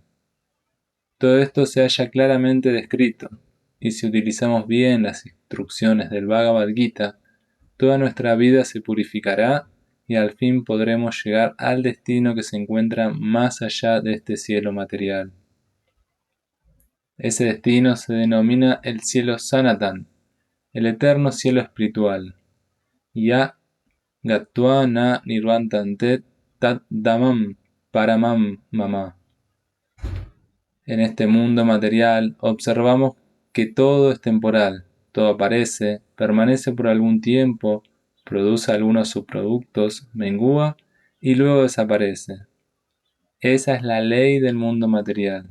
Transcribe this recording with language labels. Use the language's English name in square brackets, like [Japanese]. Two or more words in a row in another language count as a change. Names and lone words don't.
[Spanish] Todo esto se halla claramente descrito, y si utilizamos bien las instrucciones del Bhagavad Gita, toda nuestra vida se purificará y al fin podremos llegar al destino que se encuentra más allá de este cielo material. Ese destino se denomina el cielo Sanatan, el eterno cielo espiritual. [Sanskrit] Ya Gatva na nirvantante tat damam paramam mama. [Spanish] En este mundo material observamos que todo es temporal, todo aparece, permanece por algún tiempo, produce algunos subproductos, mengua y luego desaparece. Esa es la ley del mundo material.